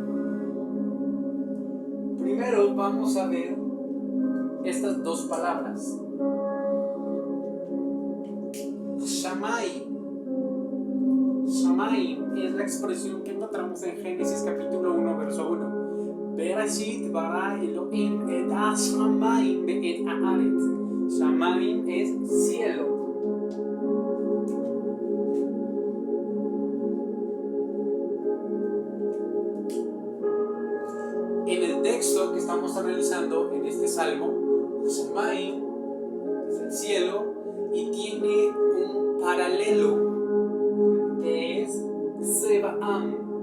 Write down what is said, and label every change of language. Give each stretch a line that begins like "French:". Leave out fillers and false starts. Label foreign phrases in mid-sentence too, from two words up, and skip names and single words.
Spanish: Primero vamos a ver estas dos palabras. Shamayim. Shamayim es la expresión que encontramos en Génesis capítulo 1, verso 1.
Hebrew: בראשית ברא אלוהים את השמים ואת הארץ.
Spanish: Shamayim es cielo. En el texto que estamos analizando en este salmo, Shamayim es el cielo y tiene un paralelo que es Zebaam.